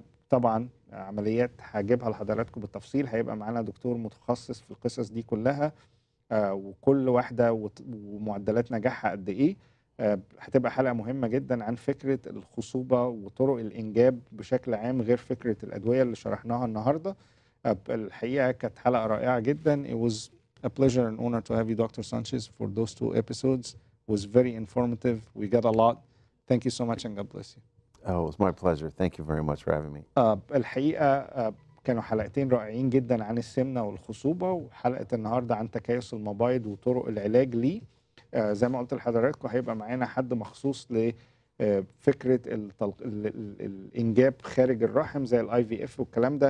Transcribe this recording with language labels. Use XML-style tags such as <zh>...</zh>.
<ar>طبعا عمليات هجيبها لحضراتكم بالتفصيل، هيبقى معانا دكتور متخصص في القصص دي كلها، وكل واحدة ومعدلات نجاحها قد ايه. هتبقى حلقة مهمة جدا عن فكرة الخصوبة وطرق الإنجاب بشكل عام، غير فكرة الأدوية اللي شرحناها النهاردة. الحقيقة كانت حلقة رائعة جدا.</ar> <en>It was a pleasure and honor to have you, Dr. Sanchez, for those 2 episodes. It was very informative. We got a lot. Thank you so much and God bless you. Oh, it was my pleasure. Thank you very much for having me.</en> <ar>الحقيقة كانوا حلقتين رائعين جدا عن السمنة والخصوبة، وحلقة النهاردة عن تكيس المبيض وطرق العلاج ليه. زي ما قلت لحضراتكم هيبقى معانا حد مخصوص لفكرة الإنجاب خارج الرحم زي ال IVF والكلام ده.</ar>